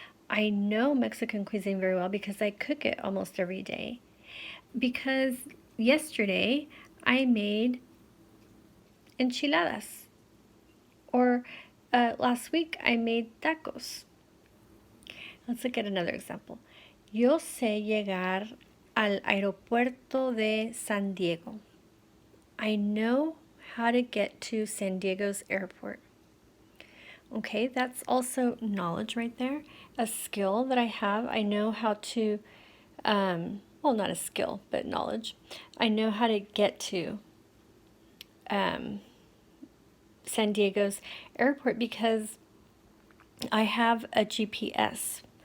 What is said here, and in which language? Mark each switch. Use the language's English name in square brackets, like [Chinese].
[English] I know Mexican cuisine very well because I cook it almost every day. Because yesterday I made enchiladas. Or last week I made tacos. Let's look at another example. [Spanish] Yo sé llegar al aeropuerto de San Diego. [English] I know how to get to San Diego's airport. Okay, that's also knowledge right there. A skill that I have. I know how to, well, not a skill, but knowledge. I know how to get to San Diego's airport because I have a GPS.